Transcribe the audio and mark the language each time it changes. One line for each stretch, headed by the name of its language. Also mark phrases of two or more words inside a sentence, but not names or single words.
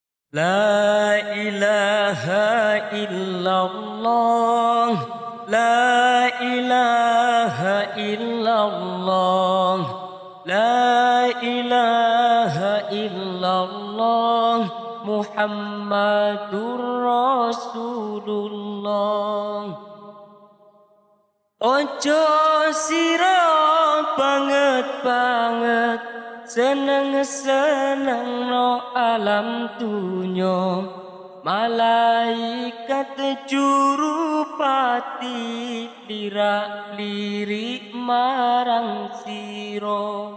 Arabic: لا إله إلا الله. لا إله إلا الله. لا إله إلا الله. محمد رسول الله.
Javanese: Ojo sira banget seneng no alam dunya, malaikat jurupati lirak-lirik marang sira.